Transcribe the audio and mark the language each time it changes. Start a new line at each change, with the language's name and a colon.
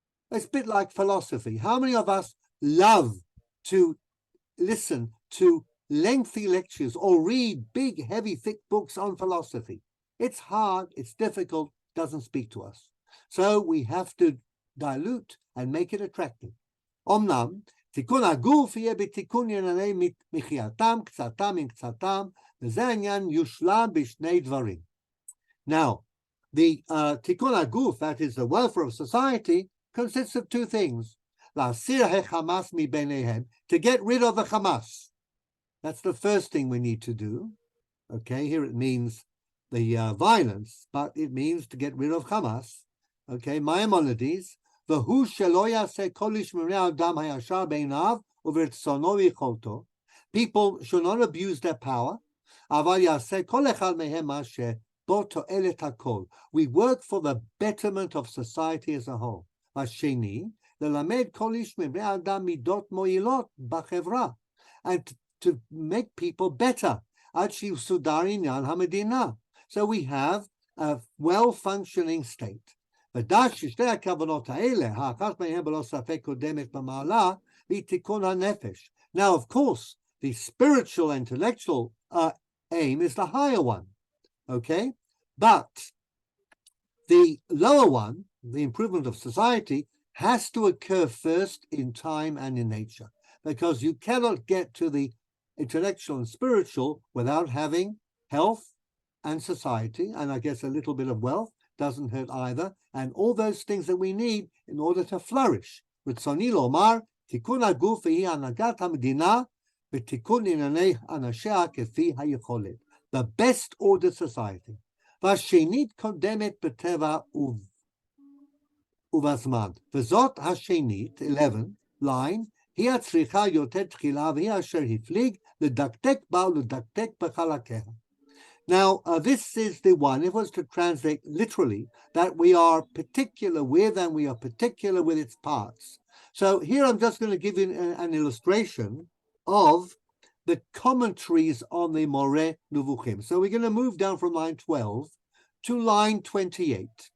English: It's a bit like philosophy. How many of us love to listen to lengthy lectures or read big, heavy, thick books on philosophy? It's hard, it's difficult, doesn't speak to us. So we have to dilute and make it attractive.
Hebrew: Omnam, תיקון הגוף יהיה בתיקון ענייני מחייתם, קצתם עם קצתם, וזה העניין יושלם בשני דברים.
English: Now, the תיקון הגוף, that is the welfare of society, consists of two things.
Hebrew: להסיר החמאס מביניהם,
English: to get rid of the Hamas. That's the first thing we need to do. Okay, here it means the violence, but it means to get rid of Hamas.
Hebrew: Okay, Maimonides, והוא שלא יעשה כל איש מבני האדם הישר בעיניו וברצונו ויכולתו.
English: People should not abuse their power,
Hebrew: אבל יעשה כל אחד מהם מה שבו תועלת הכל.
English: We work for the betterment of society as a whole.
Hebrew: השני, ללמד כל איש מבני האדם מידות מועילות בחברה,
English: and to make people better,
Hebrew: עד שיסודר עניין המדינה.
English: So we have a well-functioning state.
Hebrew: ודעת ששתי הכוונות האלה, האחת מהן בלא ספק קודמת במעלה, היא תיקון הנפש.
English: Now, of course, the spiritual, intellectual aim is the higher one, okay? But the lower one, the improvement of society, has to occur first in time and in nature, because you cannot get to the intellectual and spiritual without having health and society, and I guess a little bit of wealth doesn't hurt either, and all those things that we need in order to flourish.
Hebrew: רצוני לומר, תיקון הגוף היא הנהגת המדינה ותיקון ענייני אנשיה כפי היכולת.
English: The best ordered society.
Hebrew: והשנית קודמת בטבע ובזמן. וזאת השנית, 11, line, היא הצריכה יותר תחילה והיא אשר הפליג לדקדק בה ולדקדק בחלקיה.
English: Now, this is the one, if it was to translate literally, that we are particular with and we are particular with its parts. So here I'm just going to give you an illustration of the commentaries on the Moreh Nevukhim. So we're going to move down from line 12 to line 28.